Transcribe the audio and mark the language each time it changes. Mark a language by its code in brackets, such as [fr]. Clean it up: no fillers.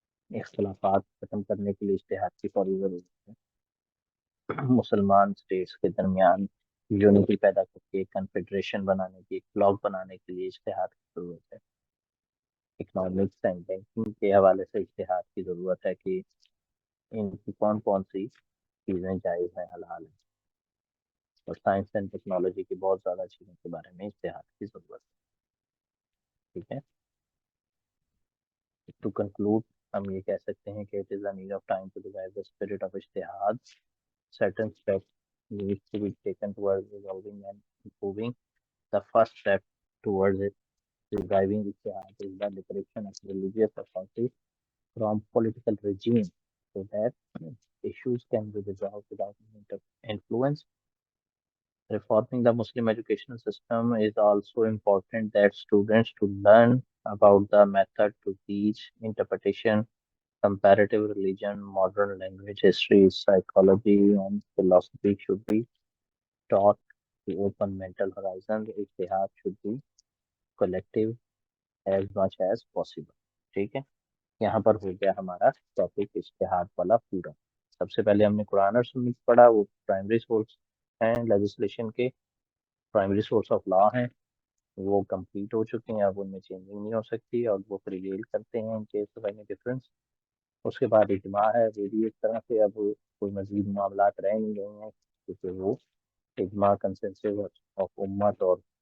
[ur] اختلافات ختم کرنے کے لیے اتحاد کی فوری ضرورت ہے۔ مسلمان اسٹیٹس کے درمیان یونٹی پیدا کر کے ایک کنفیڈریشن بنانے کی، ایک بلاک بنانے کے لیے اتحاد کی ضرورت ہے۔ اکنامکس اینڈ بینکنگ کے حوالے سے اتحاد کی ضرورت ہے کہ ان کی کون کون سی چیزیں جائز ہیں، حلال ہیں، اور سائنس اینڈ ٹیکنالوجی کی بہت زیادہ چیزوں کے بارے میں اتحاد کی ضرورت ہے۔ ٹھیک ہے، ٹو کنکلوڈ ہم یہ کہہ سکتے ہیں کہ [en] it is a need of time to revive the spirit of ijtihad. Certain steps need to be taken towards resolving and improving. The first step towards it reviving ijtihad is the liberation of religious authority from political regime so that issues can be resolved without influence. Reforming the Muslim educational system is also important that students to learn about the method to teach, interpretation, comparative religion, modern language, history, psychology, and philosophy should be taught to open mental horizons. Ijtihad should be collective as much as possible. [ur] ٹھیک ہے، یہاں پر ہو گیا ہمارا topic اشتہاد والا پورا۔ سب سے پہلے ہم نے قرآن اور سنت پڑھا، وہ پرائمری سورس ہیں لیجسلیشن کے، پرائمری سورس آف لا ہیں، وہ کمپلیٹ ہو چکے ہیں، اب ان میں چینجنگ نہیں ہو سکتی اور وہ پریویل کرتے ہیں in case of any difference. اس کے بعد اجماع ہے، وہ بھی ایک طرح سے اب کوئی مزید معاملات رہ نہیں گئے ہیں کیونکہ وہ اجماع کنسنسس آف امت اور